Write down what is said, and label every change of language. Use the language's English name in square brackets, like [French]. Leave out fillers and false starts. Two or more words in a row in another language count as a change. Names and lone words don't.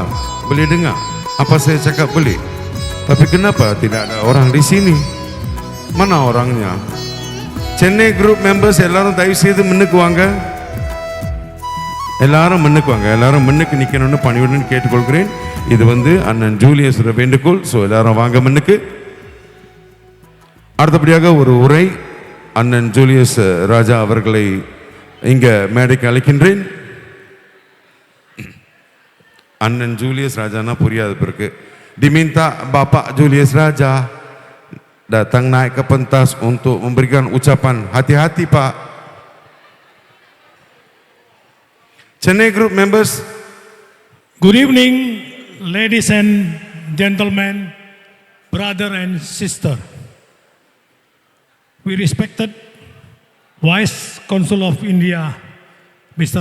[Malay] Boleh dengar apa saya cakap? Boleh. Tapi kenapa tidak ada orang di sini? Mana orangnya? [English] Chennai group members [Tamil] எல்லாரும் தயவு செய்து முன்னுக்கு வாங்க. எல்லாரும் முன்னுக்கு வாங்க. எல்லாரும் முன்னுக்கு நிக்கணும்னு பணிவுடன் கேட்டுக்கொள்கிறேன். இது வந்து அண்ணன் ஜூலியஸ் வேண்டுகோள். ஸோ எல்லாரும் வாங்க முன்னுக்கு. அடுத்தபடியாக ஒரு உரை அண்ணன் ஜூலியஸ் ராஜா அவர்களை இங்க மேடைக்கு அழைக்கின்றேன். அண்ணன் ஜூலியஸ் ராஜானா புரியாது பிறகு. [Malay] Diminta Bapak Julius Raja datang naik ke pentas untuk memberikan ucapan hati-hati Pak. [English] Chennai Group members. Good evening, ladies and gentlemen, brother and sister. We respected Vice Consul of India, Mr.